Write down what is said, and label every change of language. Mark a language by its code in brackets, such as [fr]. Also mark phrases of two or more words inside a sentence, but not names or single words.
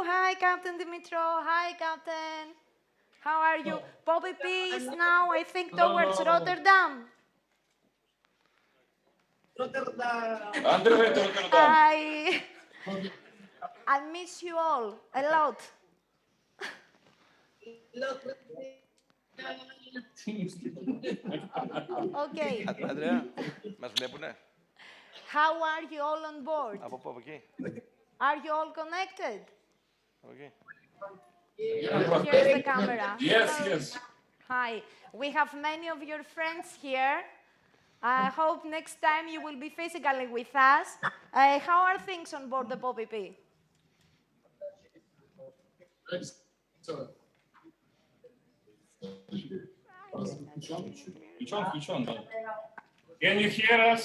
[en] Hi, Captain Dimitro. Hi, Captain. How are you? Poppy P is now, I think, towards Rotterdam. I miss you all a lot. Okay. [el] Αντρέα, μας βλέπουνε? [en] How are you all on board? [el] Από πού, από εκεί? [en] Are you all connected? [el] Από εκεί. [en] Here's the camera. Yes, Hello. yes. Hi. We have many of your friends here. I hope next time you will be physically with us. How are things on board the Poppy P? Can you hear us?